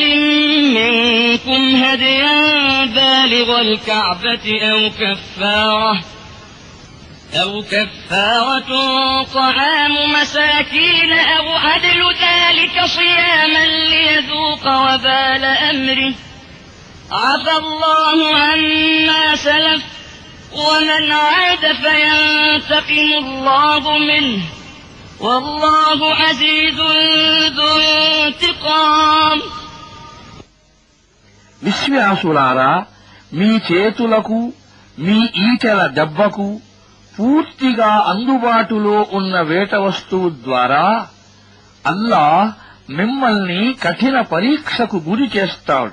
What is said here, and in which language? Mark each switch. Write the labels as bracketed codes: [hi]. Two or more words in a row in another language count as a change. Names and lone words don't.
[ar] منكم هديا بالغ الكعبة أو كفارة أو كفارة طعام مساكين أو عدل ذلك صياما ليذوق وبال أمره عفى الله عما سلف ومن عاد فينتقم الله منه والله عزيز ذو انتقام. [te] విశ్వాసులారా, మీ చేతులకు మీ ఈటెల దెబ్బకు పూర్తిగా అందుబాటులో ఉన్న వేట వస్తువు ద్వారా అల్లాహ్ మిమ్మల్ని కఠిన పరీక్షకు గురి చేస్తాడు.